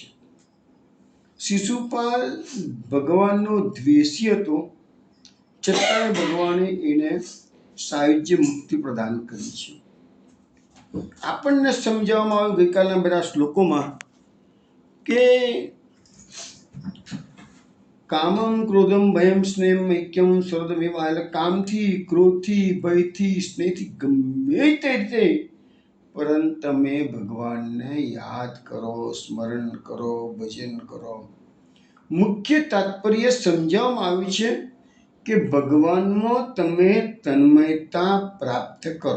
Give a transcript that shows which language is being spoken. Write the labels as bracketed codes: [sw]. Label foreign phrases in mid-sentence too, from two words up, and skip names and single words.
[gu] શિશુપાલ ભગવાનનો દ્વેષી હતો, છતાંય ભગવાને એને સાયુજ્ય મુક્તિ પ્રદાન કરી છે. આપણને સમજાવવામાં આવ્યું ગઈકાલના બધા શ્લોકોમાં કે [sa] કામમ ક્રોધમ ભયમ સ્નેહમ ઐક્યમ સર્વદમેવ, [gu] એટલે કામથી, ક્રોધથી, ભયથી, સ્નેહથી ગમે તે રીતે પરંતુ તમે ભગવાનને યાદ કરો, સ્મરણ કરો, ભજન કરો. મુખ્ય તાત્પર્ય સમજાવવામાં આવ્યું છે કે ભગવાનમાં તમે તન્મયતા પ્રાપ્ત કરો.